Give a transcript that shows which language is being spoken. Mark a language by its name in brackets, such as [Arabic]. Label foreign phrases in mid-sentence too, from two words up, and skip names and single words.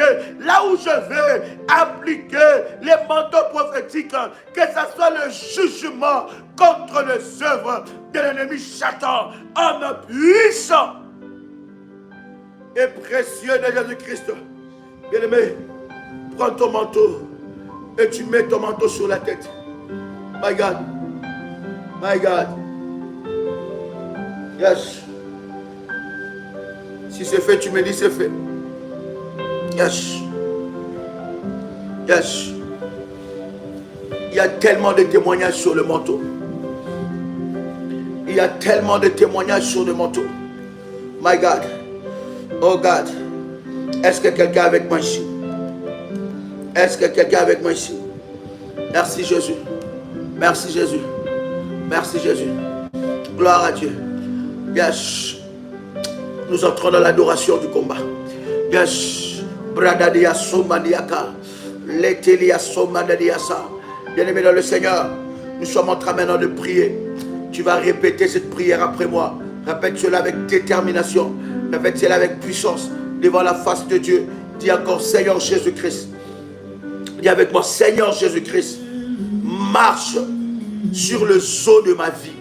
[French] Là où je vais appliquer le manteau prophétique, que ce soit le jugement contre les œuvres de l'ennemi Satan, homme puissant et précieux de Jésus-Christ. Bien-aimé, prends ton manteau et tu mets ton manteau sur la tête. [English] My God. My God. Yes. [French] Si c'est fait, tu me dis c'est fait. [English] Yes. Yes. [French] Il y a tellement de témoignages sur le manteau. Il y a tellement de témoignages sur le manteau. [English] My God. Oh God, [French] est-ce que quelqu'un est avec moi ici? Est-ce que quelqu'un est avec moi ici? Merci Jésus. Merci Jésus. Merci Jésus. Gloire à Dieu. [English] Yes. [French] Nous entrons dans l'adoration du combat. Yes. Bradadia Somadiaka. Letelia Somadadiasa. Bien-aimé dans le Seigneur, nous sommes en train maintenant de prier. Tu vas répéter cette prière après moi. Répète cela avec détermination. Répète cela avec puissance devant la face de Dieu. Dis encore, Seigneur Jésus-Christ. Dis avec moi, Seigneur Jésus-Christ, marche sur le sceau de ma vie.